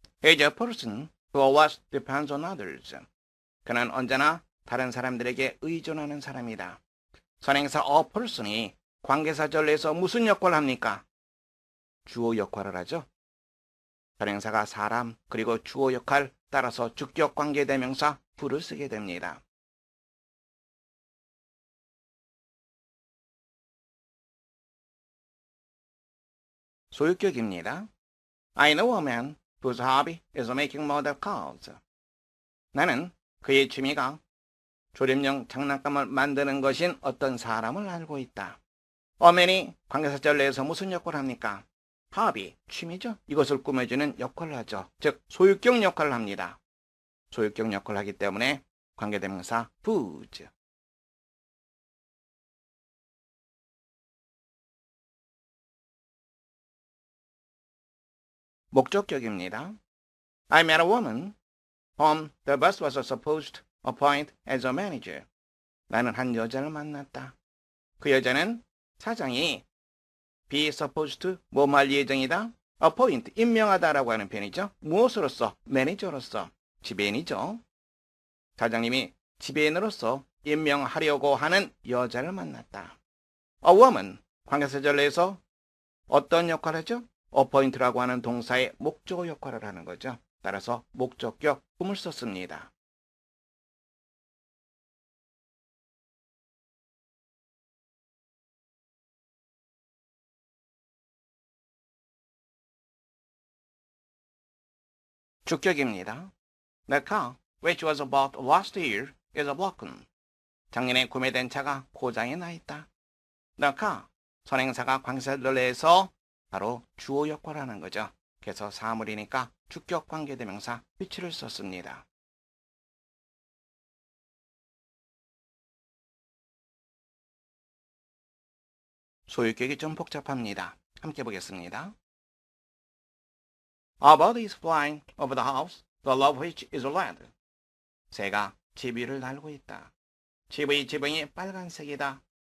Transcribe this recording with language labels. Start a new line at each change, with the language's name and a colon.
English: is a person who always depends on others.
Korean: 그는 언제나 다른 사람들에게 의존하는 사람이다. 선행사 a person이 관계사 전례에서 무슨 역할을 합니까? 주어 역할을 하죠. 선행사가 사람, 그리고 주어 역할, 따라서 주격 관계대명사 who를 쓰게 됩니다. 소유격입니다.
English: I know a man whose hobby is making model cars.
Korean: 나는 그의 취미가 조립용 장난감을 만드는 것인 어떤 사람을 알고 있다. a man이 관계사 전례에서 무슨 역할을 합니까? hobby, 취미죠. 이것을 꾸며주는 역할을 하죠. 즉 소유격 역할을 합니다. 소유격 역할을 하기 때문에 관계대명사 whose. 목적격입니다.
English: I met a woman whom the boss was supposed to appoint as a manager.
Korean: 나는 한 여자를 만났다. 그 여자는 사장이
English: be supposed to
Korean: 뭐 할 예정이다? appoint, 임명하다라고 하는 표현이죠. 무엇으로서? 매니저로서. 지배인이죠. 사장님이 지배인으로서 임명하려고 하는 여자를 만났다. A woman, 관계사 전례에서 어떤 역할을 하죠? appoint라고 하는 동사의 목적어 역할을 하는 거죠. 따라서 목적격 whom을 썼습니다. 주격입니다.
English: The car, which was bought last year, is broken.
Korean: 작년에 구매된 차가 고장이 나 있다. The car, 선행사가 관계사 전례에서 바로 주어 역할을 하는 거죠. 그래서 사물이니까 주격 관계대명사 which를 썼습니다. 소유격이 좀 복잡합니다. 함께 보겠습니다.
English: A bird is flying over the house, the roof of which is red.
Korean: 새가 집 위를 날고 있다. 집의 지붕이 빨간색이다.